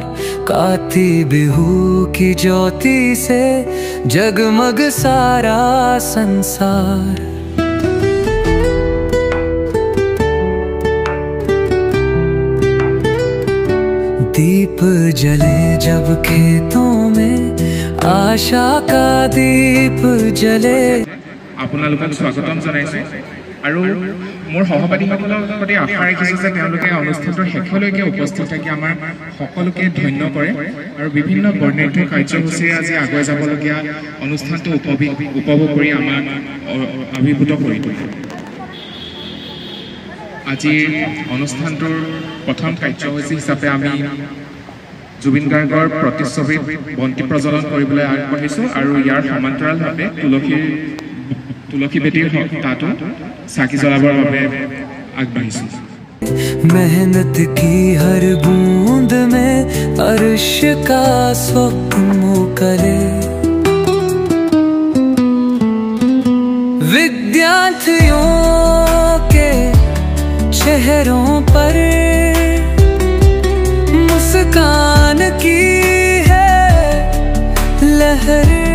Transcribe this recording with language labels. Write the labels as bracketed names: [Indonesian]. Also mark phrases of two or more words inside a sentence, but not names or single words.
[Hindi] काती बिहू की ज्योति से जगमग सारा संसार। दीप जले जब खेतों में आशा का दीप जले। [Assamese] আপোনালোকক স্বাগতম জনাইছো আৰু মোৰ সহপাঠীসকলৰ প্ৰতি আশা ৰাখিছো যে তেওঁলোকে অনুষ্ঠানটোৰ শেষলৈকে উপস্থিত থাকি আমাৰ সকলোকে ধন্য কৰে আৰু বিভিন্ন বৰ্ণাঢ্য কাৰ্যসূচীৰে আজি আগুৱাই যাবলগীয়া অনুষ্ঠানটো উপভোগ কৰি আমাক অভিভূত কৰি তোলে। আজিৰ অনুষ্ঠানটোৰ প্ৰথম কাৰ্যসূচী হিচাপে আমি জুবিন গাৰ্গৰ প্ৰতিচ্ছবিত বন্তি প্ৰজ্বলন কৰিবলৈ আগবাঢ়িছো আৰু ইয়াৰ সমান্তৰালভাৱে তুলসী বেটিৰ তাতো চাকি জ্বলাবৰ বাবে আগবাঢ়িছো। [Hindi] मेहनत की हर बूंद में अर्श का स्वप्न करे। विद्यार्थियों के चेहरों पर मुस्कान की है लहर।